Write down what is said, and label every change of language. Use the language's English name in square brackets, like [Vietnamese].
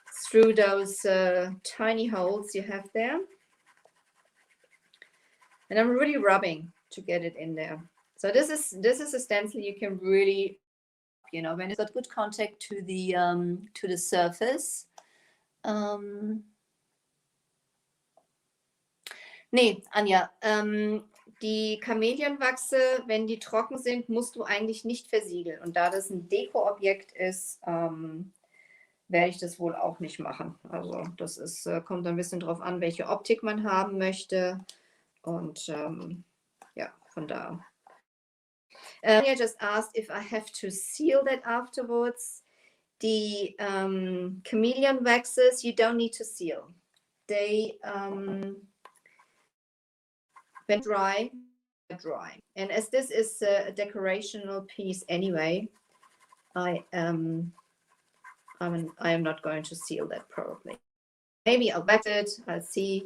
[English] through those tiny holes you have there. And I'm really rubbing to get it in there. So this is a stencil you can really, you know, when it's got good contact to the surface. [German] Nee, Anja, die Chameleon Wachse, wenn die trocken sind, musst du eigentlich nicht versiegeln. Und da das ein Dekoobjekt ist, werde ich das wohl auch nicht machen. Also das ist, kommt ein bisschen drauf an, welche Optik man haben möchte. Und ja, von da. [English] Anja just asked if I have to seal that afterwards. The Chameleon Waxes, you don't need to seal. They, when dry, and as this is a decorational piece anyway, I am not going to seal that probably. Maybe I'll wax it. I'll see.